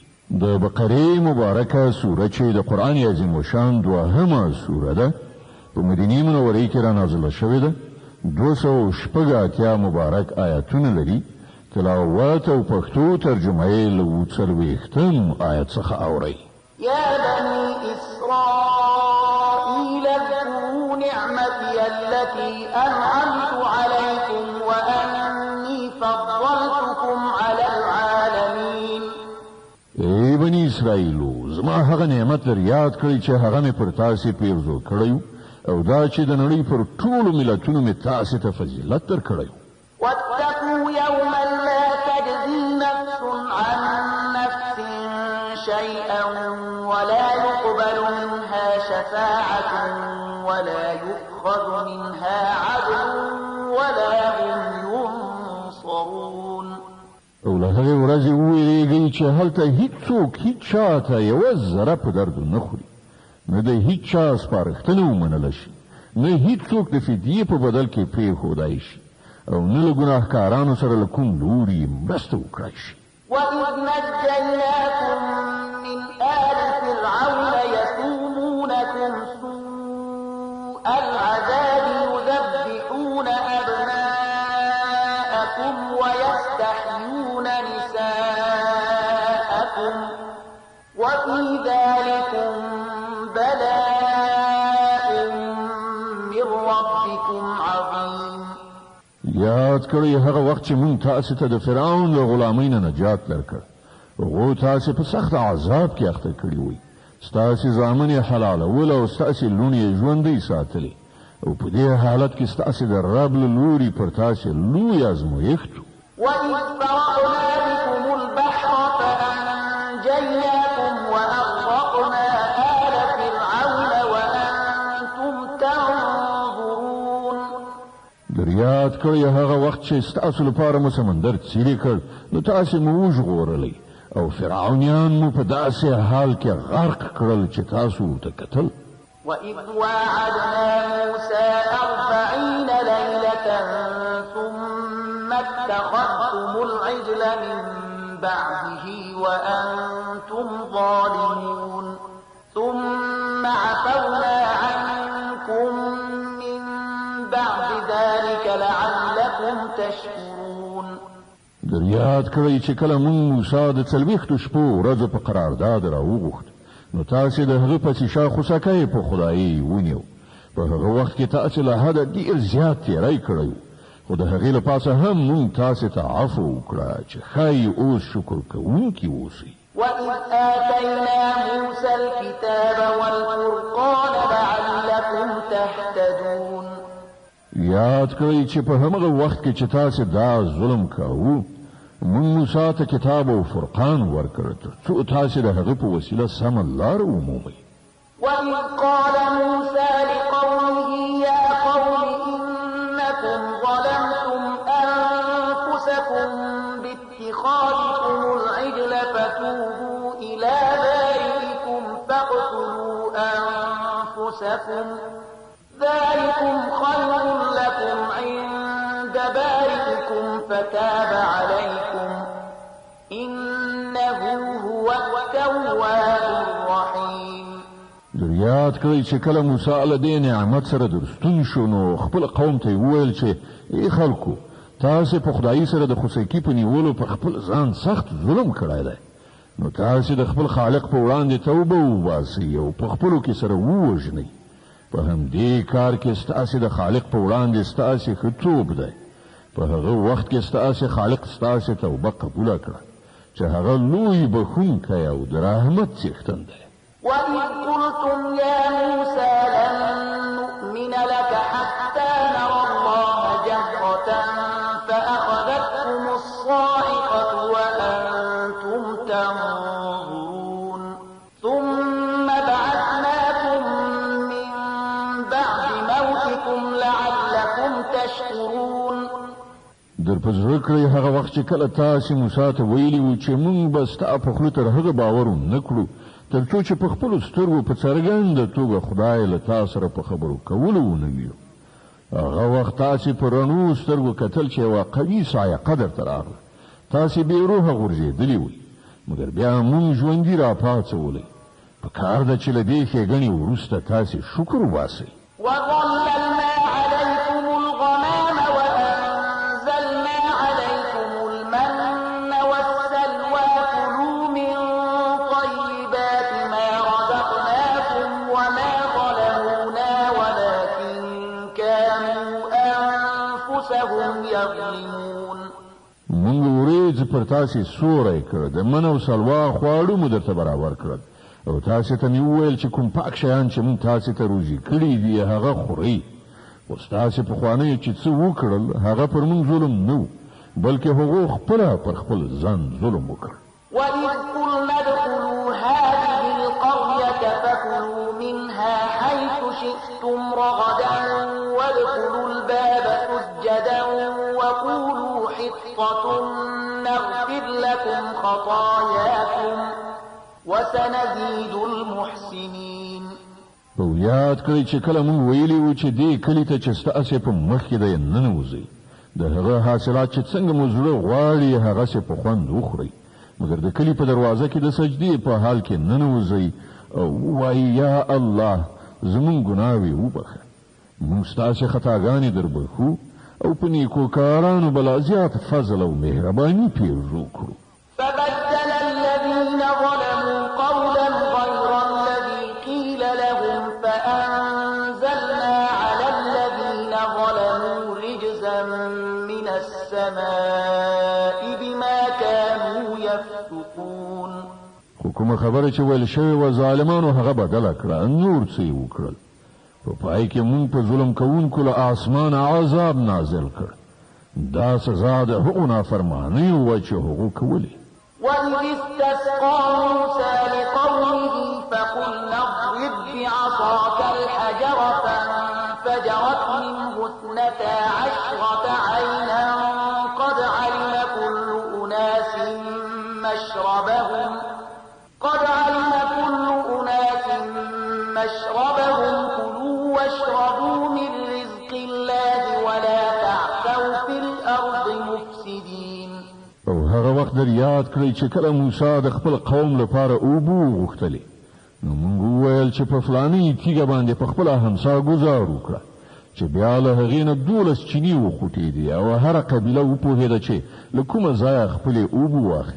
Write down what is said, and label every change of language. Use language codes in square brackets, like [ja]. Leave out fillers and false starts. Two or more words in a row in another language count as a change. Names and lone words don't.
[ps] د بقرې مبارکه سوره چې د قرآن عظیم الشان دوهمه سوره ده، په مدینې منورې کې را نازله شوې ده. 286 مبارک آیاتونه لري. تلاوت او پښتو ترجمه یې له 40 آیت څخه اورئ. [ar] يا بني إسرائيل اذكروا نعمتي التي أنعمت عليكم وأني فضلتكم على العالمين. [ps] ای بني اسرائیلو، زما هغه نعمت در یاد کړئ چې هغه مې پر تاسې پیرزو کړی او دا چې د نړۍ پر ټولو ملتونو مې تاسې ته فضیلت درکړی. [ar] واتقوا يوما لا تجزي نفس عن نفس شيئا ولا يقبل منها شفاعة ولا يؤخذ منها عدل ولا هم ينصرون. [ps] او له هغې ورځې وویرېږئ چې هلته هیڅوک هیڅ چا ته یوه ذره په درد نه خوري، نه د هیڅ چا سپارښتنه ومنله شي، نه هیڅوک د فدیې په بدل کې پرېښودای شي او نه له ګناهکارانو سره له کوم لوري مرسته وکړای شي. [ar] وَإِذْ نَجَّيْنَاكُمْ مِنْ آلِ فِرْعَوْنَ يَسُومُونَكُمْ سُوءَ الْعَذَابِ يُذَبِّحُونَ أَبْنَاءَكُمْ وَيَسْتَحْيُونَ نِسَاءَكُمْ وَفِي ذَلِكُمْ بَلَاءٌ مِّن رَّبِّكُمْ عَظِيمٌ. [ps] یاد کړئ هغه وخت چې مونږ تاسې ته د فرعون له غلامۍ نه نجات درکړ. هغو تاسې په سخت عذاب کې اخته کړي وئ. ستاسې زامن یې حلالول او ستاسې لوڼې یې ژوندۍ ساتلې او په دې حالت کې ستاسې د رب له لوري پر تاسې لوی ازمایښت و. [ar] وَإِذْ فَرَقْنَا بِكُمُ الْبَحْرَ فَأَنجَيْنَاكُمْ وَأَغْرَقْنَا آلَ فِرْعَوْنَ وَأَنتُمْ تَنظُرُونَ. [ps] یاد کړئ هغه وخت چې ستاسو لپاره مو سمندر څیرې کړ، نو تاسې مو وژغورلی او فرعونیان مو په داسې حال کې غرق کړل چې تاسو ورته کتل. [ar] وَإِذْ وَاعَدْنَا مُوسَىٰ 40 لَيْلَةً ثُمَّ اتَّخَذْتُمُ الْعِجْلَ مِن بَعْدِهِ وَأَنتُمْ ظَالِمُونَ ثُمَّ عَفَوْنَا عَنكُم مِّن بَعْدِ ذَلِكَ لَعَلَّكُمْ تَشْكُرُونَ. [ps] یاد کړئ چې کله مونږ موسی د 40 شپو ورځو په قرارداد راوغوښت، نو تاسې د هغه پسې شاخوسکی په خدایي ونیو. په هغه وخت کې تاسې له حده ډېر زیات تېری کړی، خو د هغې له پاسه هم مونږ تاسې ته عفو وکړه چې ښایي اوس شکر کوونکي اوسئ. [ar] وَإِذْ آتَيْنَا مُوسَى الْكِتَابَ وَالْفُرْقَانَ لَعَلَّكُمْ تَهْتَدُونَ. [ps] یاد کړئ چې په همغه وخت کې چې تاسې دا ظلم کاوه، مونږ موسی ته کتاب او فرقان ورکړ ترڅو تاسې د هغه په وسیله سمه لاره ومومئ. [ar] وَإِذْ قَالَ مُوسَى لِقَوْمِهِ يَا قَوْمِ إِنَّكُمْ ظَلَمْتُمْ أَنفُسَكُمْ بِاتِّخَاذِكُمُ الْعِجْلَ فَتُوبُوا إِلَىٰ بَارِئِكُمْ فَاقْتُلُوا أَنفُسَكُمْ ذَلِكُمْ خَيْرٌ لَكُمْ عِندَ بَارِئِكُمْ فَتَابَ عَلَيْكُمْ إِنَّهُ هُوَ التَّوَّابُ الرَّحِيمُ. [ps] یاد کړئ چې کله موسی له دې نعمت سره درستون شو، نو خپل قوم ته وویل چې ای خلکو، تاسې په خدایي سره د خوسکی په نیولو په خپل ځان سخت ظلم کړی دی، نو تاسې د خپل خالق په وړاندې توبه وباسئ او په خپلو کې سره ووژنئ. په همدې کار کې ستاسې د خالق په وړاندې ستاسې ښه توب دی. په هغه وخت کې ستاسې خالق ستاسې توبه قبوله کړه چې هغه لوی بخښونکی او د رحمت څښتن دی. [ar] وَإِذْ قُلْتُمْ يَا مُوسَىٰ لَن نُّؤْمِنَ لَكَ حَتَّىٰ نَرَى اللَّهَ جَهْرَةً فَأَخَذَتْكُمُ الصَّاعِقَةُ وَأَنتُمْ تَنظُرُونَ ثُمَّ بَعَثْنَاكُم مِّن بَعْدِ مَوْتِكُمْ لَعَلَّكُمْ تَشْكُرُونَ. [ps] در په زړه کړئ هغه وخت چې کله تاسې موسی ته ویلي وو چې موږ به ستا په خوله تر هغه باور ونه کړو تر څو چې په خپلو سترګو په څرګنده توګه خدای له تا سره په خبرو کولو ونه ویو. هغه وخت تاسې په رڼو سترګو کتل چې یوه قوي صاعقه درته راغله. تاسې بې روحه غورځېدلي وئ، مګر بیا موږ ژوندي راپاڅولی. په کار ده چې له دې ښېګڼې وروسته تاسې شکر وباسئ. [ar] وظللنا عليكم الغمام وأنزلنا عليكم المن والسلوى كلوا من طيبات ما رزقناكم وما ظلمونا ولكن كانوا أنفسهم يظلمون. [ps] موږ ورېځ پر تاسې سوری کړ، د من او سلوا خواړه مو درته برابر کړل، او تاسې ته مې وویل چې کوم پاک شیان چې موږ تاسې ته روزي کړي دي هغه خورئ. اوس تاسې پخوانیو چې څه وکړل هغه پر موږ ظلم نه و، بلکې هغو خپله پر خپل ځان ظلم وکړ. [ar] وإذ قلنا ادخلوا هذه القرية فكلوا منها حيث شئتم رغدا وادخلوا الباب سجدا وقولوا حطة نغفر لكم خطاياكم وسنزيد المحسنين. [ps] او یاد کړئ چې کله موږ ویلي وو چې دې کلي ته چې ستاسې په مخ کې دی ننوځئ، د هغه حاصلات چې څنګه مو زړه غواړي هغسې په خوند وخورئ، مګر د کلي په دروازه کې د سجدې په حال کې ننوځئ او ووایئ [ar] یا الله [ps] زموږ ګناوې وبخه، موږ ستاسې خطاګانې در بخو او په نیکو کارانو به لا زیات فضل او مهرباني پیرزو کړو. [ar] فبدل الذين ظلموا قولا غير الذي قيل لهم فأنزلنا على الذين ظلموا رجزا من السماء بما كانوا يفسقون. [ps] خو کومه خبره چې ویل شوې وه ظالمانو هغه بدله کړه، نور څه یې وکړل. په پای کې موږ په ظلم کوونکو له آسمانه عذاب نازل کړ. دا سزا د هغو نافرمانیو وه چې هغو کولې. [ar] وإذ استسقى موسى لقومه فقلنا اضرب بعصاك الحجر فانفجرت منه 12 عينا قد علم كل أناس مشربهم كلوا واشربوا من رزق الله ولا تعثوا في الأرض مفسدين. [ps] او هغه وخت در یاد کړئ چې کله موسی د خپل قوم لپاره اوبه غوښتلې، نو موږ وویل چې په فلاني تیږه باندې په خپله همسا ګزار وکړه چې بیا له هغې نه 12 چینې وخوټېدې او هره قبیله وپوهېده چې له کومه ځایه خپلې اوبه واخلي.